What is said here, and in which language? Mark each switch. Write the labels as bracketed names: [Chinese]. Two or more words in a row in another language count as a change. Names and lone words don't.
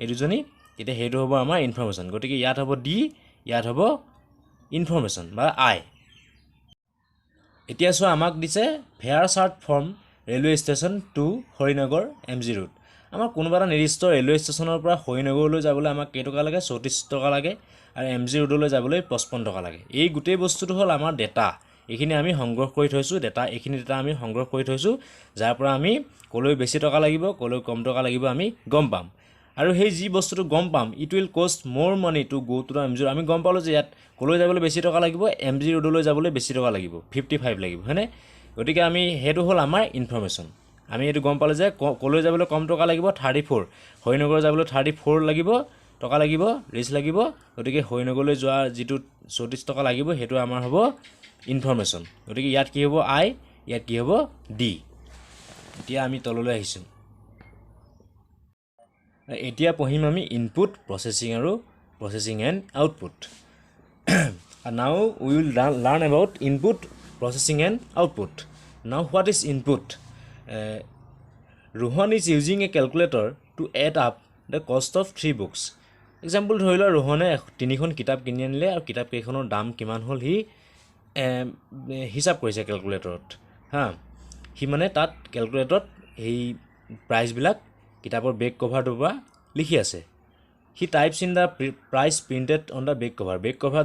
[Assamese] দুজনী তেতিয়া সেইটো হ'ব আমাৰ ইনফৰমেশ্যন গতিকে ইয়াত হ'ব ডি ইয়াত হ'ব ইনফৰমেশ্যন বা আই এতিয়া চোৱা আমাক দিছে [English] fare chart from railway station to Harinagar MG Road [Assamese] আমাৰ কোনোবা এটা নিৰ্দিষ্ট [English] railway stationৰ [Assamese] পৰা হৰিনগৰলৈ যাবলৈ আমাক কেইটকা লাগে 34 টকা লাগে আৰু MG ৰোডলৈ যাবলৈ 55 টকা লাগে এই গোটেই বস্তুটো হ'ল আমাৰ ডেটা এইখিনি আমি সংগ্ৰহ কৰি থৈছোঁ এইখিনি ডেটা আমি সংগ্ৰহ কৰি থৈছোঁ যাৰ পৰা আমি ক'লৈ বেছি টকা লাগিব ক'লৈ কম টকা লাগিব আমি গম পাম আৰু সেই যি বস্তুটো গম পাম [English] it will cost more money to go to the MG [Assamese] আমি গম পালোঁ যে ইয়াত ক'লৈ যাবলৈ বেছি টকা লাগিব MG ৰোডলৈ যাবলৈ বেছি টকা লাগিব 55 লাগিব হয়নে গতিকে আমি সেইটো হ'ল আমাৰ ইনফৰমেশ্যন আমি এইটো গম পালোঁ যে ক'লৈ যাবলৈ কম টকা লাগিব 34 হৰিনগৰ যাবলৈ 34 লাগিব টকা লাগিব ৰিচ লাগিব গতিকে হৰিনগৰলৈ যোৱা যিটো 34 টকা লাগিব সেইটো আমাৰ হ'ব ইনফৰমেশ্যন গতিকে ইয়াত কি হ'ব আই ইয়াত কি হ'ব ডি এতিয়া আমি তললৈ আহিছোঁ এতিয়া পঢ়িম আমি [English] input processing and output now we will learn about input processing and output now what is input Rohan is using a calculator to add up the cost of 3 books example [Assamese] ধৰি লোৱা ৰোহনে 3খন কিতাপ কিনি আনিলে আৰু কিতাপ কেইখনৰ দাম কিমান হ'ল [English] হি [Assamese] হিচাপ কৰিছে কেলকুলেটৰত হি মানে তাত কেলকুলেটৰত এই প্ৰাইচবিলাক কিতাপৰ [English] back coverটোৰ [Assamese] পৰা লিখি আছে [English] he types in the price printed on the back coverত